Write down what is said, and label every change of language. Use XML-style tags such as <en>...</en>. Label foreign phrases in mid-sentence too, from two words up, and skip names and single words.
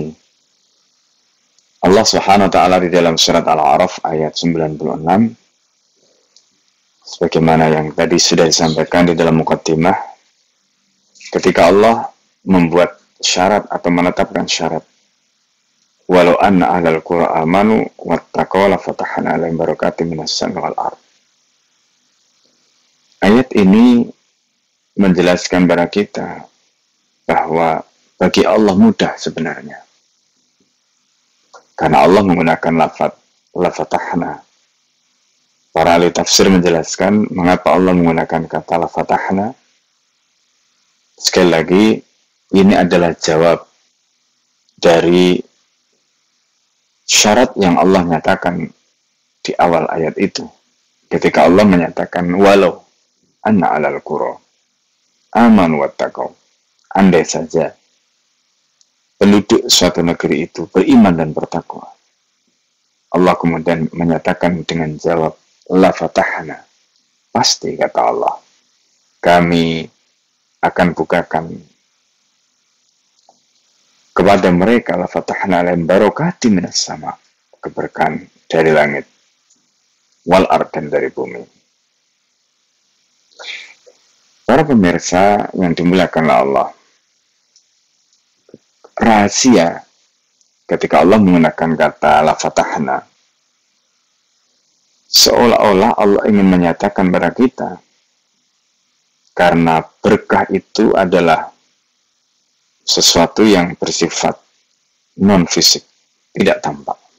<id>Allah Subhanahu wa taala di dalam surat Al-A'raf ayat 96, sebagaimana yang tadi sudah disampaikan di dalam muqaddimah, ketika Allah membuat syarat atau menetapkan syarat,</id> <ar>وَلَوْ أَنَّ أَهْلَ الْقُرَىٰ آمَنُوا وَاتَّقَوْا لَفَتَحْنَا عَلَيْهِم بَرَكَاتٍ مِّنَ السَّمَاءِ وَالْأَرْضِ.</ar> <id>Ayat ini menjelaskan kepada kita bahwa bagi Allah mudah sebenarnya. Karena Allah menggunakan lafaz</id> <ar>لَفَتَحْنَا.</ar> <id>Para ahli tafsir menjelaskan mengapa Allah menggunakan kata</id> <ar>لَفَتَحْنَا.</ar> <id>Sekali lagi, ini adalah jawab dari syarat yang Allah nyatakan di awal ayat itu. Ketika Allah menyatakan</id> <ar>وَلَوْ أَنَّ أَهْلَ الْقُرَىٰ آمَنُوا وَاتَّقَوْا,</ar> <id>andai saja penduduk suatu negeri itu beriman dan bertakwa, Allah kemudian menyatakan dengan jawab</id> <ar>لَفَتَحْنَا,</ar> <id>pasti kata Allah, kami akan bukakan kepada mereka</id> <ar>لَفَتَحْنَا عَلَيْهِم بَرَكَاتٍ مِّنَ السَّمَاءِ,</ar> <id>keberkahan dari langit,</id> <ar>وَالْأَرْضِ,</ar> <id>dan dari bumi. Para pemirsa yang dimuliakan Allah, rahasia ketika Allah menggunakan kata</id> <ar>لَفَتَحْنَا,</ar> <id>seolah-olah Allah ingin menyatakan kepada kita, karena berkah itu adalah sesuatu yang bersifat non-fisik, tidak tampak.</id>